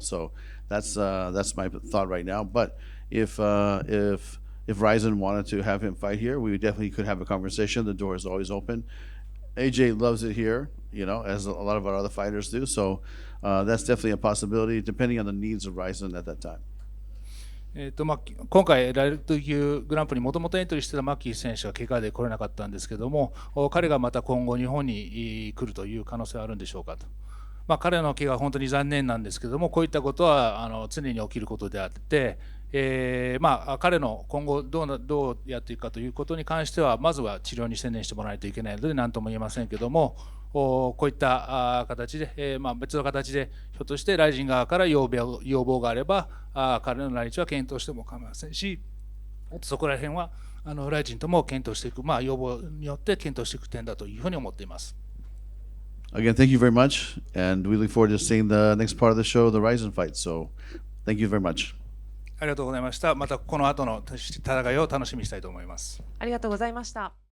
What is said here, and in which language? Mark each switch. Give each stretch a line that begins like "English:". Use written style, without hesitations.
English: So that's my thought right now. But if RIZIN wanted to have him fight here, we definitely could have a conversation. The door is always open. AJ loves it here, you know, as a lot of our other fighters do. So that's definitely a possibility, depending on the needs of RIZIN at that time.
Japanese: 今回、ライト級グランプリにもともとエントリーしてたマッキー選手は怪我で来れなかったんですけども、彼がまた今後、日本に来るという可能性はあるんでしょうかと。彼の怪我は本当に残念なんですけども、こういったことは常に起きることであって、彼の今後どうやっていくかということに関しては、まずは治療に専念してもらわないといけないので、何とも言えませんけども、こういった形で、別の形で、ひょっとしてRIZIN側から要望があれば、彼の来日は検討しても構いませんし、そこら辺はRIZINとも検討していく、要望によって検討していく点だというふうに思っています。
English: Again, thank you very much, and we look forward to seeing the next part of the show, the RIZIN fight. So, thank you very much.
Japanese: ありがとうございました。またこの後の戦いを楽しみにしたいと思います。ありがとうございました。